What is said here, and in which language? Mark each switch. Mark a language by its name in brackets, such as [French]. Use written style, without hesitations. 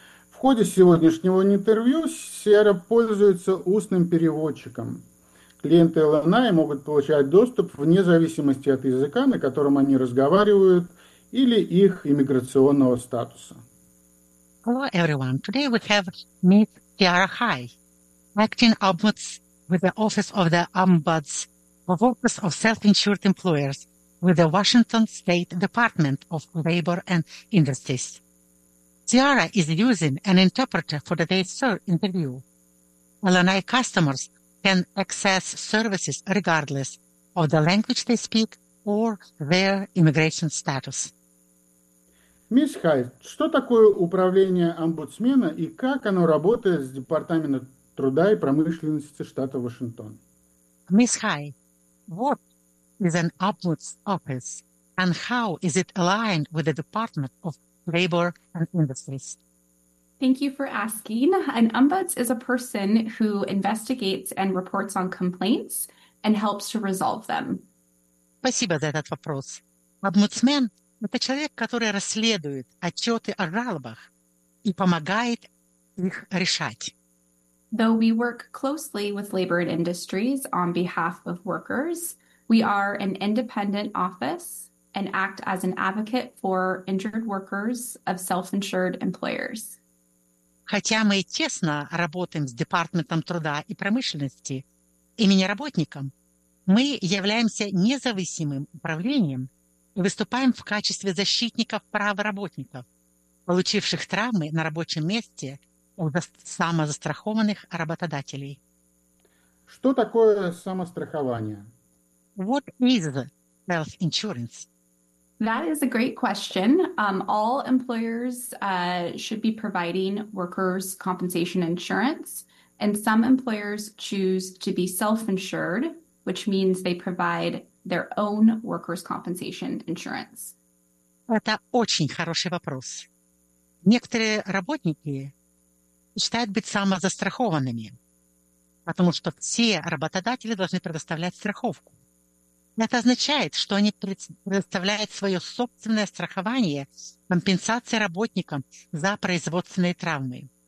[Russian] В ходе сегодняшнего интервью Сиэра пользуется устным переводчиком. Клиенты ЛНИ могут получать доступ вне зависимости от языка, на котором они разговаривают, или их иммиграционного статуса. [English] Hello, everyone. Today we have Ms. Sierra High, acting ombuds with the Office of the Ombuds of Office of Self-Insured Employers with the Washington State Department of Labor and Industries. Sierra is using an interpreter for today's interview. LNI customers can access services regardless of the language they speak or their immigration status. [Russian] Мисс Хайт, что такое управление омбудсмена и как оно работает с Департаментом труда и промышленности штата Вашингтон? [English] Мисс Хайт, what is an ombuds office and how is it aligned with the Department of Labor and Industries? Thank you for asking. An ombuds is a person who investigates and reports on complaints and helps to resolve them. [Russian] Спасибо за этот вопрос. Омбудсмен – это человек, который расследует отчеты о жалобах и помогает их решать. [English] Though we work closely with labor and industries on behalf of workers, we are an independent office and act as an advocate for injured workers of self-insured employers. [Russian] Хотя мы тесно работаем с Департаментом труда и промышленности имени работников, мы являемся независимым управлением и выступаем в качестве защитников прав работников, получивших травмы на рабочем месте у самозастрахованных работодателей. Что такое самострахование? [English] What is self-insurance? That is a great question. All employers should be providing workers' compensation insurance, and some employers choose to be self-insured, which means they provide their own workers' compensation insurance. [Russian] Это очень хороший вопрос. Некоторые работники считают быть самозастрахованными, потому что все работодатели должны предоставлять страховку. Это означает, что они предоставляют свое собственное страхование, компенсация работникам за производственные травмы.